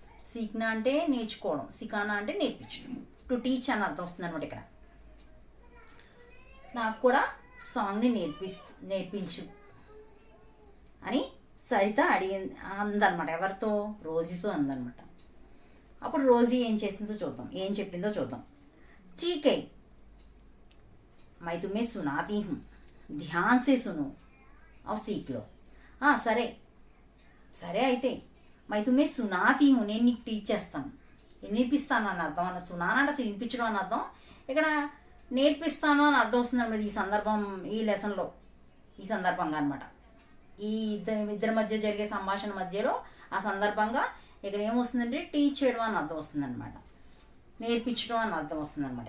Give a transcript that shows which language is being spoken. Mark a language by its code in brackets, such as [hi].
[te] సీక్నా అంటే నేర్చుకోవడం, సికానా అంటే నేర్పించడం, టు టీచ్ అని అర్థం వస్తుంది అనమాట. ఇక్కడ నాకు కూడా సాంగ్ని నేర్పించు అని సరిత అందనమాట. ఎవరితో, రోజీతో అందనమాట. అప్పుడు రోజీ ఏం చేసిందో చూద్దాం, ఏం చెప్పిందో చూద్దాం. [hi] ఠీక్ హై मैं तुम्हें सुनाती हूँ, ध्यान से सुनो और सीख लो. [te] సరే సరే అయితే [hi] మై తుమ్మే సునాతి హూ, [te] నేను నీకు టీచ్ చేస్తాను, నేర్పిస్తాను అని అర్థం. అన్న సునానా అంటే అసలు వినిపించడం అని అర్థం. ఇక్కడ నేర్పిస్తాను అని అర్థం వస్తుంది అన్నమాట ఈ సందర్భం, ఈ లెసన్లో, ఈ సందర్భంగా అనమాట. ఈ ఇద్దరి మధ్య జరిగే సంభాషణ మధ్యలో ఆ సందర్భంగా ఇక్కడ ఏమొస్తుందంటే టీచ్ చేయడం అని అర్థం వస్తుంది అనమాట, నేర్పించడం అని అర్థం వస్తుంది అనమాట.